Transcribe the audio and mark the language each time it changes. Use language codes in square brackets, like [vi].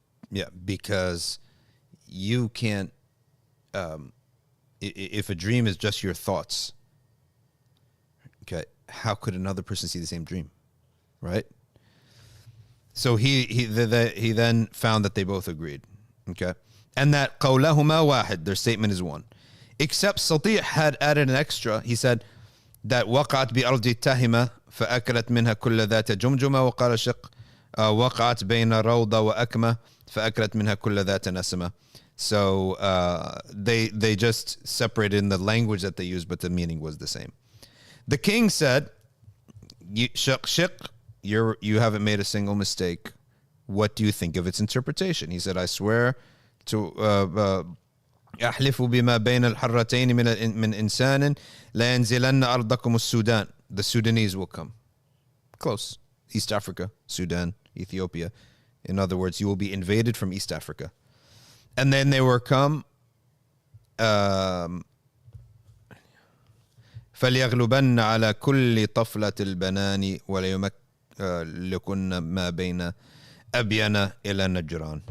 [en] Yeah, because you can't, if a dream is just your thoughts, okay, how could another person see the same dream, right? So he then found that they both agreed, okay, and that [ar] qawlahuma wahid, [en] their statement is one, except Sati' had added an extra. He said that [ar] waqa'at bi ardi tahima فأكلت منها كل ذات جمجمة وقال شق وقعت بين روضة وأكمة فأكلت منها كل ذات نسمة. [en] So they just separated in the language that they used, but the meaning was the same. The king said, Shiq, you haven't made a single mistake. What do you think of its interpretation? He said, I swear to [ar] أحلف بما بين الحرتين من إنسان لا ينزلن أرضكم السودان. [en] The Sudanese will come. Close. East Africa, Sudan, Ethiopia. In other words, you will be invaded from East Africa. And then they will come. [ar] فَلْيَغْلُبَنَّ عَلَى كُلِّ طَفْلَةِ الْبَنَانِ وَلَيُمَلِّكُنَّ مَا بَيْنَ أَبْيَنَ إِلَى نَجْرَانِ.